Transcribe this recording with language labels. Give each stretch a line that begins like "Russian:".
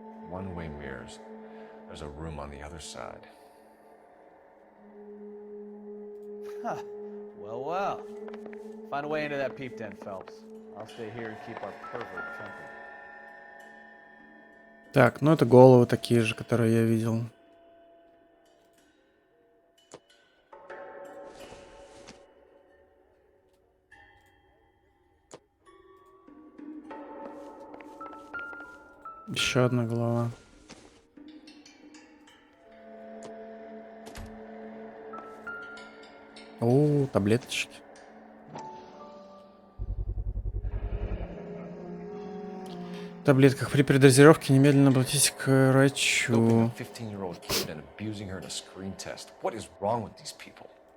English: One-way mirrors. There's a room on the other side. Huh. Well, well. Find a way into that peep den, Phelps. I'll stay here and keep our pervert company.
Russian: Так, ну это головы такие же, которые я видел. Еще одна голова. О, таблеточки. В таблетках при передозировке немедленно обратитесь к врачу.
English: 15-year-old kid and abusing her in a screen test. What is wrong with these people?